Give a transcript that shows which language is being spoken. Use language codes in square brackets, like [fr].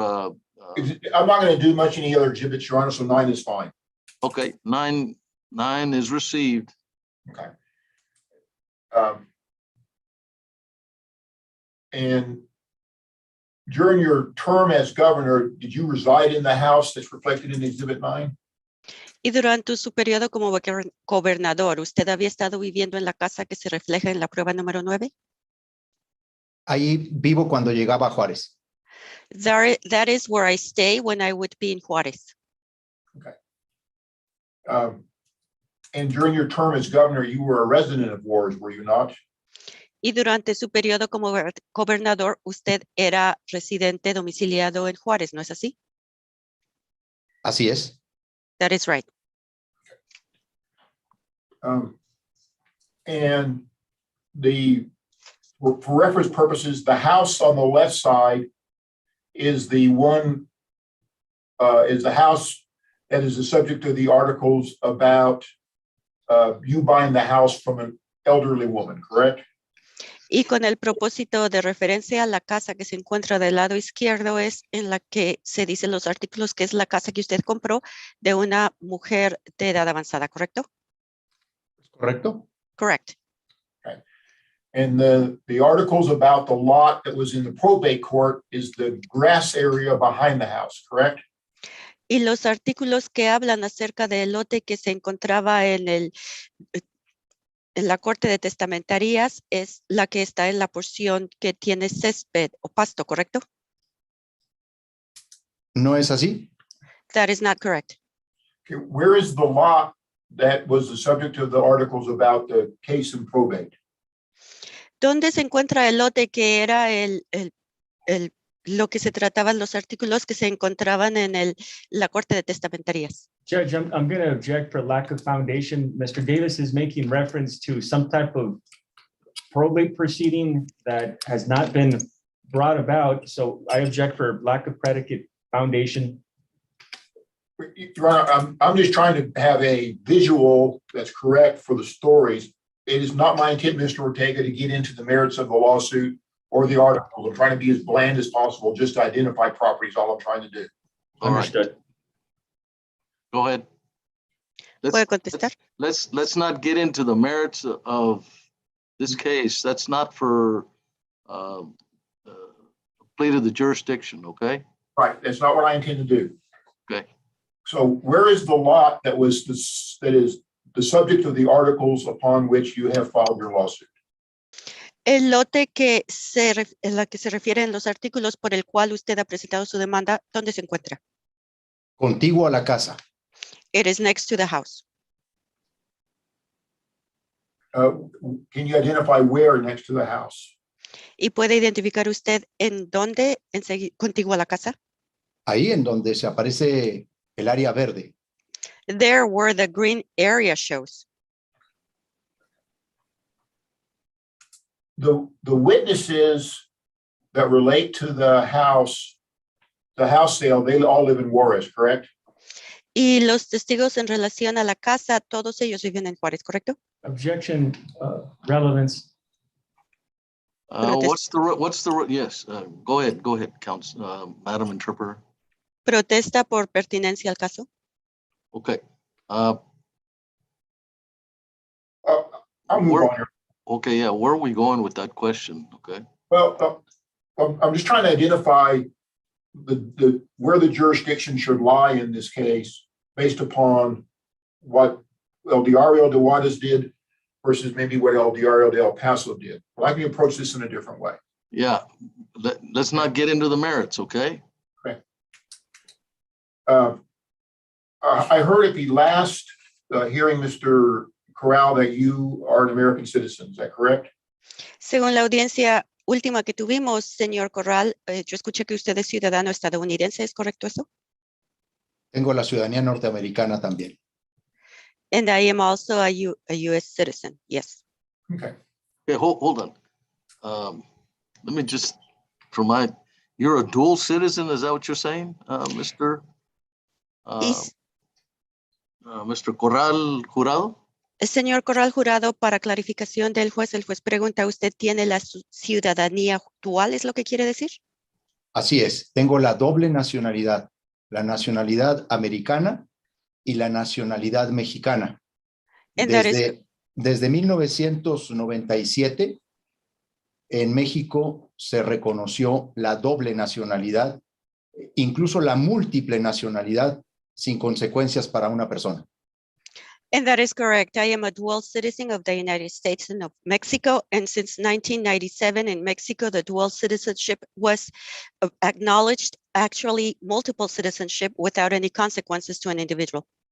[en] I'm not going to do much any other exhibits, Your Honor, so 9 is fine. Okay, 9 is received. Okay. And during your term as governor, did you reside in the house that's reflected in Exhibit 9? [es] Y durante su periodo como gobernador, ¿usted había estado viviendo en la casa que se refleja en la prueba número 9? Ahí vivo cuando llegaba a Juárez. [en] That is where I stay when I would be in Juárez. Okay. And during your term as governor, you were a resident of Juárez, were you not? [es] Y durante su periodo como gobernador, usted era residente domiciliado en Juárez, ¿no es así? Así es. [en] That is right. And for reference purposes, the house on the left side is the house that is the subject of the articles about you buying the house from an elderly woman, correct? [es] Y con el propósito de referencia a la casa que se encuentra del lado izquierdo es en la que se dicen los artículos que es la casa que usted compró de una mujer de edad avanzada, ¿correcto? ¿Correcto? [en] Correct. And the articles about the lot that was in the probate court is the grass area behind the house, correct? [es] Y los artículos que hablan acerca del lote que se encontraba en la Corte de Testamentarías es la que está en la porción que tiene césped o pasto, ¿correcto? ¿No es así? [en] That is not correct. Okay, where is the lot that was the subject of the articles about the case in probate? [es] ¿Dónde se encuentra el lote que era lo que se trataban los artículos que se encontraban en la Corte de Testamentarías? [en] Judge, I'm going to object for lack of foundation. Mr. Davis is making reference to some type of probate proceeding that has not been brought about. So I object for lack of predicate foundation. Your Honor, I'm just trying to have a visual that's correct for the stories. It is not my intent, Mr. Ortega, to get into the merits of the lawsuit or the article. I'm trying to be as bland as possible, just to identify properties, all I'm trying to do. All right, Understood. go ahead. [es] ¿Puede contestar? [en] Let's not get into the merits of this case. That's not for plea to the jurisdiction, okay? Right, that's not what I intend to do. Okay. So where is the lot that is the subject of the articles upon which you have filed your lawsuit? [es] El lote en la que se refieren los artículos por el cual usted ha presentado su demanda, ¿dónde se encuentra? Contiguo a la casa. [en] It is next to the house. Can you identify where next to the house? [es] ¿Y puede identificar usted en dónde contiguo a la casa? Ahí en donde se aparece el área verde. [en] There where the green area shows. The witnesses that relate to the house sale, they all live in Juarez, correct? [es] Y los testigos en relación a la casa, todos ellos viven en Juárez, ¿correcto? [en] Objection, relevance. What's the yes, go ahead, Counsel, Madam Interpreter. [es] Protesta por pertinencia al caso. [en] Okay. I'll move Where- on here. Okay, yeah, where are we going with that question? Okay. Well, I'm just trying to identify where the jurisdiction should lie in this case based upon what El Diario de Juarez did versus maybe what El Diario de El Paso did. Well, I can approach this in a different way. Yeah, let's not get into the merits, okay? I heard at the last hearing, Mr. Corral, that you are an American citizen. Is that correct? [es] Según la audiencia última que tuvimos, señor Corral, yo escuché que usted es ciudadano estadounidense, ¿es correcto eso? Tengo la ciudadanía norteamericana también. [en] And I am also a U.S. citizen, yes. Okay. Okay, hold on. Let me just, you're a dual citizen, is that what you're saying, Mr. Mr. Corral Jurado? [es] Señor Corral Jurado, para clarificación del juez, el juez pregunta, ¿usted tiene la ciudadanía dual? ¿Es lo que quiere decir? Así es, tengo la doble nacionalidad, la nacionalidad americana y la nacionalidad mexicana. Desde 1997, en México se reconoció la doble nacionalidad, incluso la múltiple nacionalidad, sin consecuencias para una persona. [en] And that is correct. I am a dual citizen of the United States and of Mexico. And since 1997 in Mexico, the dual citizenship was acknowledged, actually multiple citizenship without any consequences to an individual.